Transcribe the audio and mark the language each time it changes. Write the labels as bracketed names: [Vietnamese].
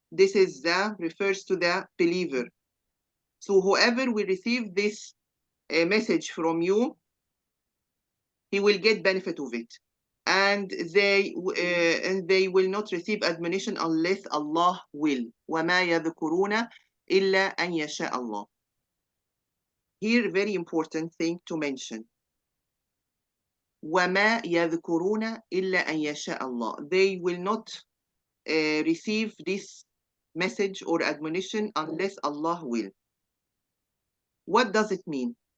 [English] This is the refers to the believer. So whoever will receive this message from you, he will get benefit of it, and they will not receive admonition unless Allah will. [Arabic] وما يذكرون إلا أن يشاء الله. [English] Here, very important thing to mention. [Arabic] وَمَا يَذْكُرُونَ إِلَّا أَن يَشَاءَ اللَّهُ. [English] They will not receive this message or admonition unless Allah will. What does it mean?